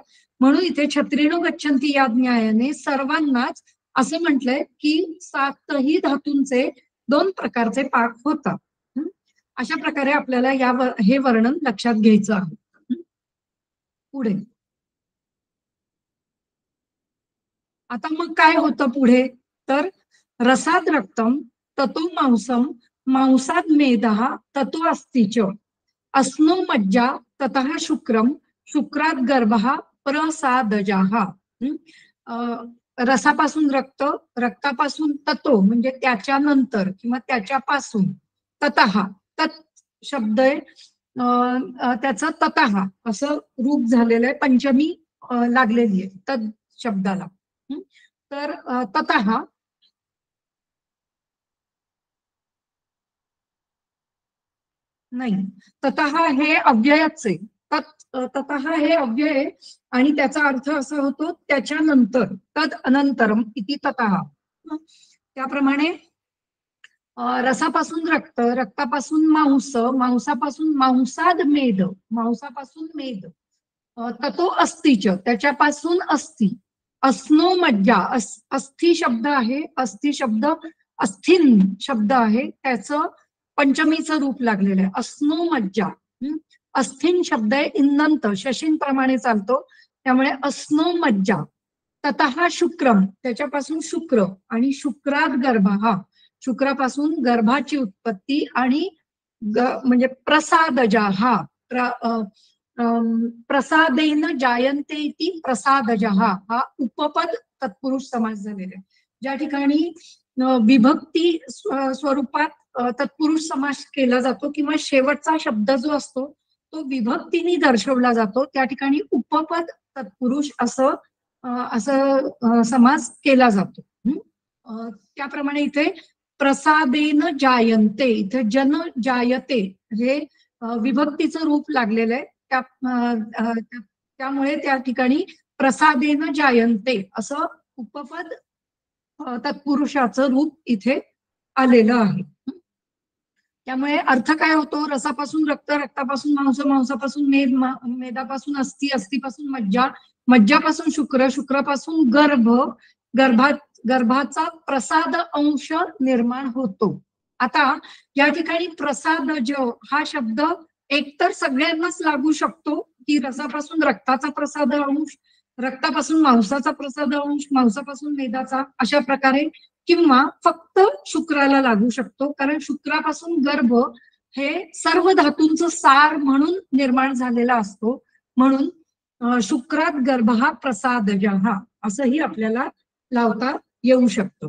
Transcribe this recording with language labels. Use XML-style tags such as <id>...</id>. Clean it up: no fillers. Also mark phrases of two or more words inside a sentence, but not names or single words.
<mr>म्हणून इथे</mr> <sa>छत्रीणो गच्छन्ति</sa> <mr>या न्यायाने सर्वांनाच असं म्हटलंय की 7ही धातूंचे 2 प्रकारचे पाक होतात. अशा प्रकारे आपल्याला हे वर्णन लक्षात घ्यायचं आहे. पुढे आता मग काय होतं पुढे, तर</mr> <sa>रसात रक्तम ततो मांसम मांसात मेदः ततो अस्तिच अस्नो मज्जा ततः शुक्रम शुक्रात गर्भः प्रसादजाः.</sa> <mr>रसापासून रक्त, रक्तापासून ततो म्हणजे त्याच्यानंतर किंवा त्याच्यापासून, ततः तत् शब्द आहे, त्याचं ततः असं रूप झालेलं आहे, पंचमी लागलेली आहे तद शब्दाला. तर ततः नाही, ततः हे अव्ययच आहे. ततः हे अव्यय आहे आणि त्याचा अर्थ असा होतो त्याच्यानंतर,</mr> <sa>तद अनंतरम इति ततः.</sa> <mr>त्याप्रमाणे रसापासून रक्त, रक्तापासून मांस, मांसापासून</mr> <sa>मांसाद मेद,</sa> <mr>मांसापासून मेद,</mr> <sa>ततो अस्थिच</sa> <mr>त्याच्यापासून अस्थि,</mr> <sa>अस्नो मज्जा,</sa> <mr>अस्थि शब्द आहे, अस्थि शब्द अस्थिन शब्द आहे, त्याचं पंचमीचं रूप लागलेलं आहे,</mr> <sa>अस्नो मज्जा.</sa> <mr>अस्थिन शब्द आहे इन्नंत, शशीन प्रमाणे चालतो, त्यामुळे</mr> <sa>अस्नो मज्जा. ततः शुक्रम</sa> <mr>त्याच्यापासून शुक्र आणि</mr> <sa>शुक्रात गर्भ,</sa> <mr>हा शुक्रापासून गर्भाची उत्पत्ती आणि म्हणजे प्रसादजा, हा</mr> <sa>प्रसादेन जायन्ते इति प्रसादजा,</sa> <mr>हा उपपद तत्पुरुष समास झालेला आहे. ज्या ठिकाणी विभक्ती स्वरूपात तत्पुरुष समास केला जातो किंवा शेवटचा शब्द जो असतो तो विभक्तीने दर्शवला जातो, त्या ठिकाणी उपपद तत्पुरुष असं समास केला जातो. त्याप्रमाणे इथे</mr> <sa>प्रसादेन जायन्ते,</sa> <mr>इथे</mr> <sa>जन जायते</sa> <mr>हे विभक्तीचं रूप लागलेलं आहे, त्यामुळे त्या ठिकाणी</mr> <sa>प्रसादेन जायन्ते</sa> <mr>असं उपपद तत्पुरुषाचं रूप इथे आलेलं आहे. त्यामुळे अर्थ काय होतो, रसापासून रक्त, रक्तापासून मांस, मांसापासून मेद, मेदापासून अस्थि, अस्थिपासून मज्जा, मज्जापासून शुक्र, शुक्रापासून गर्भ, गर्भाचा प्रसाद अंश निर्माण होतो. आता या ठिकाणी प्रसाद हा शब्द एकतर सगळ्यांनाच लागू शकतो की रसापासून रक्ताचा प्रसाद अंश, रक्तापासून मांसाचा प्रसाद अंश, मांसापासून मेदाचा, अशा प्रकारे, किंवा फक्त शुक्राला लागू शकतो, कारण शुक्रापासून गर्भ हे सर्व धातूंचं सार म्हणून निर्माण झालेला असतो, म्हणून</mr> <sa>शुक्रात गर्भ</sa> <mr>हा प्रसादजा, हा असंही आपल्याला लावता येऊ शकतो.</mr>